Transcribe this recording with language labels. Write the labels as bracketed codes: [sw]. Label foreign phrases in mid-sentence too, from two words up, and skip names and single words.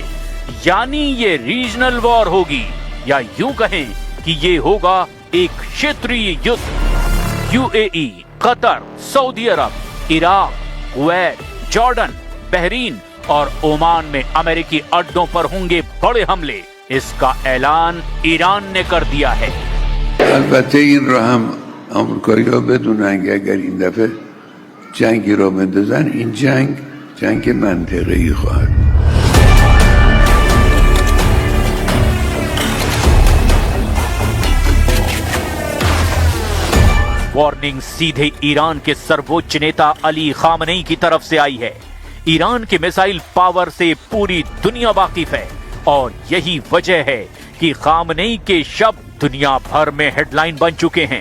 [hi] यानी ये [en] regional war [hi] होगी, या यूं कहें कि ये होगा एक क्षेत्रीय युद्ध। यूएई, कतर, सऊदी अरब, इराक, कुवैत, जॉर्डन, बहरीन और ओमान में अमेरिकी अड्डों पर होंगे बड़े हमले। इसका ऐलान ईरान ने कर दिया है। [fa] البته این را هم آمریکایی‌ها بدونن که اگر این دفعه جنگی را بندازن این جنگ منطقه‌ای خواهد. [hi] वार्निंग सीधे ईरान के सर्वोच्च नेता अली खामनेई की तरफ से आई है। ईरान के [en] missile power [hi] से पूरी दुनिया वाकिफ है और यही वजह है कि खामनेई के शब्द दुनिया भर में हेडलाइन बन चुके हैं।